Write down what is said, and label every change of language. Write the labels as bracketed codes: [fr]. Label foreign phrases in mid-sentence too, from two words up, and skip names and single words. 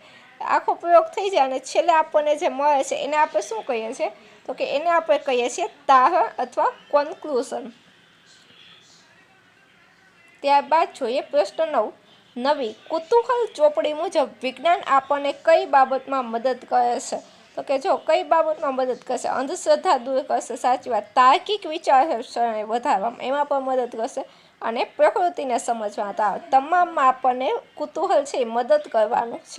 [gu] આખો પ્રયોગ થઈ જાય અને છેલ્લે આપણે જે મળે છે એને આપણે શું કહીએ છીએ, તો કે એને આપણે કહીએ છીએ તારણ અથવા કન્ક્લૂઝન। ત્યારબાદ જોઈએ પ્રશ્ન 9, નવી કુતૂહલ ચોપડી મુજબ વિજ્ઞાન આપણને કઈ બાબતમાં મદદ કરે છે। તો કે જો કઈ બાબતમાં મદદ કરશે? અંધશ્રદ્ધા દૂર કરશે, સાચી વાત. તાર્કિક વિચારસરણી વધારવામાં એમાં પણ મદદ કરશે. અને પ્રકૃતિને સમજવા તમામમાં આપણને કુતૂહલ છે એ મદદ કરવાનું છે.